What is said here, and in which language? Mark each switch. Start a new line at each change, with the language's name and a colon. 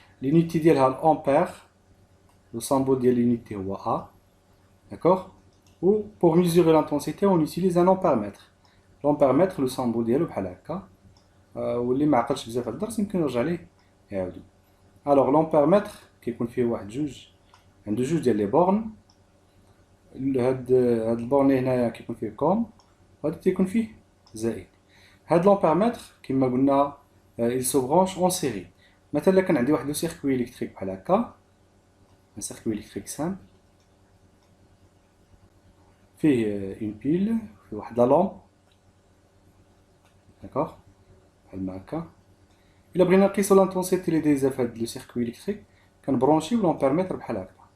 Arabic: لونيتي ديالها الأمبير،
French: le symbole de l'unité est A, d'accord. Ou pour mesurer l'intensité, on utilise un ampèremètre. L'ampèremètre, le symbole
Arabic: ديالو بحال هكا. واللي ما عقلش بزاف على الدرس يمكن يرجع ليه يعاودو.
French: Alors l'ampèremètre
Arabic: كيكون فيه واحد عنده جوج ديال لي بورن. هاد البورن هنايا كيكون فيه كوم، وهذا تيكون فيه زائد.
French: هاد l'ampèremètre
Arabic: كما قلنا
French: il se branche en série.
Arabic: مثلا كان عندي واحد لو سيركوي الكتريك بحال هكا،
French: un circuit électrique simple
Arabic: فيه
French: une pile
Arabic: فيه واحد لا لامب، داكوغ بحال ما هكا. إلا بغينا نقيسو لانتونسيتي اللي دايزة في هاد لو سيركوي إلكتريك كنبرونشيو لامبيرميتر بحال هكا.